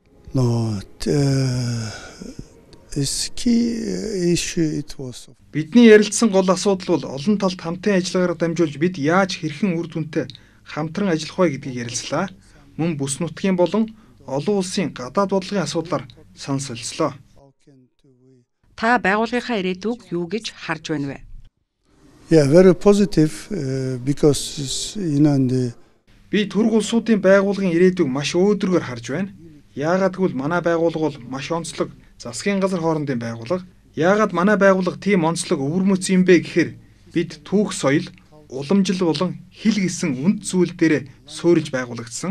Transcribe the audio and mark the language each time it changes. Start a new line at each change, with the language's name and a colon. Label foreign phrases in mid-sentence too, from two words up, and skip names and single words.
Mongolian: Бидний ярилцсан гол асуудал бол олон талт хамтын ажиллагаараа дамжуулж бид яаж хэрхэн үр дүнтэй хамтран ажиллах вэ гэдгийг ярилцлаа. Мөн бүс нутгийн болон олон улсын гадаад бодлогын асуудлаар санал солилцлоо. Та байгууллагынхаа ирээдүйг юу гэж харж байна вэ?
English: Yeah, very positive because
Mongolian: би Турк улсуудын байгууллагын ирээдүйг маш өөдрөөр харж байна. Яагаад гэвэл манай байгууллага бол маш онцлог засгийн газар хоорондын байгууллага. Яагаад манай байгууллага тийм онцлог өвөрмөц юм бэ гэхээр бид түүх соёл, уламжил болон хэл гэсэн үнд зүйл дээр суурилж байгуулагдсан.